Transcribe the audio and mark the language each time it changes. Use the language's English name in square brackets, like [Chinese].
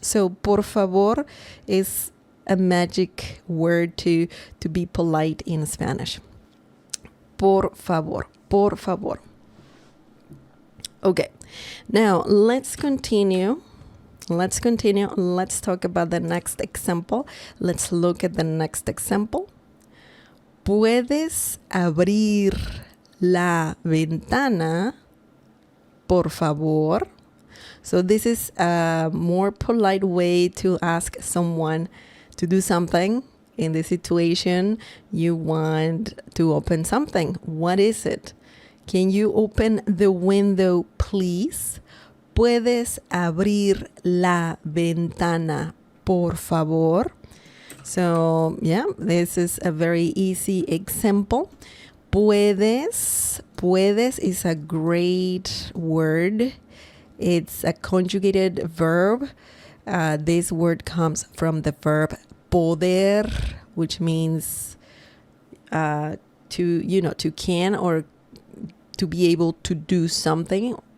[English] So por favor is a magic word to be polite in Spanish. [Spanish] Por favor, por favor. [English] Okay, now let's continue. Let's talk about the next example. Let's look at the next example. [Spanish] ¿Puedes abrir la ventana, por favor? [English] So this is a more polite way to ask someone to do something. In this situation, you want to open something. What is it? Can you open the window, please? [Spanish] ¿Puedes abrir la ventana, por favor? [English] So, yeah, this is a very easy example. Puedes is a great word. It's a conjugated verb. This word comes from the verb poder, which means to can or to be able to do something.